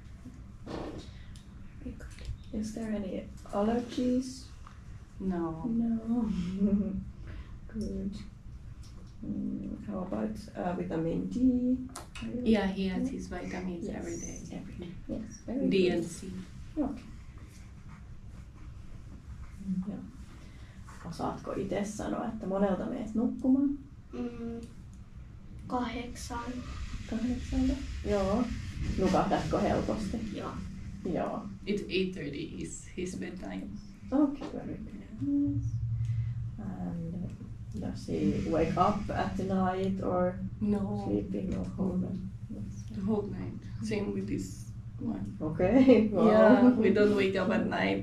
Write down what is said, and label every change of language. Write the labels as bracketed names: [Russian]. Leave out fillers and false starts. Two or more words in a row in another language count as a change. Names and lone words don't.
[English] Very good. Is there any allergies? No. No. Good. How about vitamin D? Yeah, he has his vitamins Yes. every day. Yes, very D good. and C. Okay. Ja. [Finnish] Osaatko itse sanoa, että monelta meet nukkumaan? 8. 8. Joo. Nukahdatko helposti? Joo. Joo. [English] It's 8:30 is his bedtime. Okay, very good. Yes. And does he wake up at the night or No, sleeping or home? Yes. the whole night. Same with this one. Okay. Wow. Yeah, we don't wake up at night.